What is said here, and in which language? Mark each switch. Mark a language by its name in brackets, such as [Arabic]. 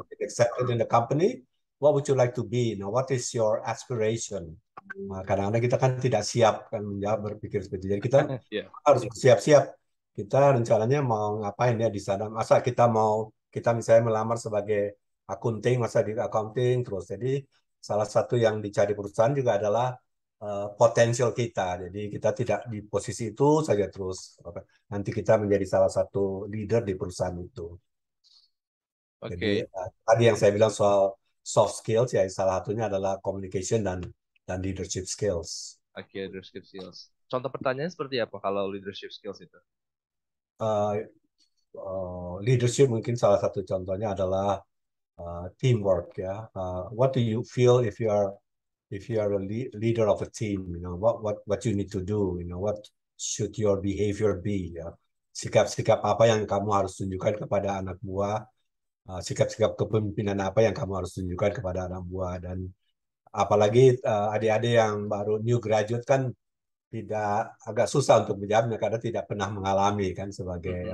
[English] have been accepted in the company, what would you like to be? Now, what is your aspiration? [Indonesian] Nah, kadang-kadang kita kan tidak siap kan menjawab, berpikir seperti itu. Jadi kita ya. harus bersiap-siap. Kita rencananya mau ngapain ya di sana? Masa kita misalnya melamar sebagai akunting, masa di accounting terus. Jadi salah satu yang dicari perusahaan juga adalah potensial kita. Jadi kita tidak di posisi itu saja terus. Nanti kita menjadi salah satu leader di perusahaan itu. Jadi Oke, tadi yang saya bilang soal soft skills ya salah satunya adalah communication dan leadership skills. oke, leadership skills. Contoh pertanyaan seperti apa kalau leadership skills itu? Uh, Leadership mungkin salah satu contohnya adalah teamwork ya. [English] What do you feel if you are a leader of a team? You know what you need to do. You know what should your behavior be? [Indonesian] Ya. Sikap-sikap apa yang kamu harus tunjukkan kepada anak buah, sikap-sikap kepemimpinan apa yang kamu harus tunjukkan kepada anak buah, dan apalagi adik-adik yang baru new graduate kan tidak agak susah untuk menjawabnya karena tidak pernah mengalami kan sebagai